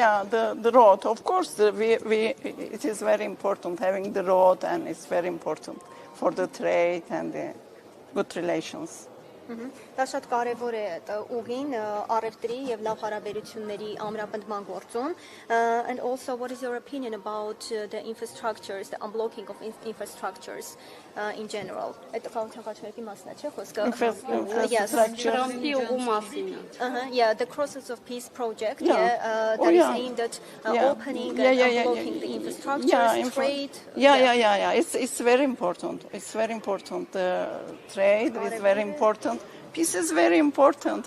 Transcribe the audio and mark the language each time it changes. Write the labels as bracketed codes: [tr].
[en] The road, of course, it is very important having the road, and it's very important for the trade and the good relations. [hy] Դա շատ կարևոր է ուղին առևտրի եւ լավ հարաբերությունների ամրապնդման գործում. [en] And also, what is your opinion about the infrastructures, the unblocking of infrastructures in general? [hy] Այդ խաղաղության խաչմերուկի մասն է, չէ՞ խոսքը? Թրամփի ուղու մասին։ [en] Yeah, the Crosses of Peace project that is aimed at opening and unblocking the infrastructures, trade. Yeah. It's very important. It's very important. Trade is very important. Peace is very important.